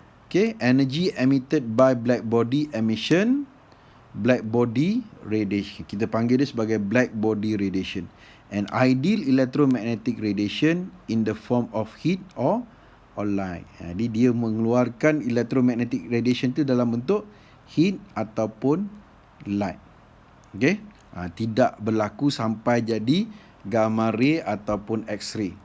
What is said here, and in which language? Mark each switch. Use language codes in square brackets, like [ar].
[en] Okay, energy emitted by black body emission, black body radiation. [ms] Kita panggil dia sebagai black body radiation. [en] An ideal electromagnetic radiation in the form of heat or light. [ms] Jadi dia mengeluarkan electromagnetic radiation tu dalam bentuk heat ataupun light. Okay? Tidak berlaku sampai jadi gamma ray ataupun x-ray.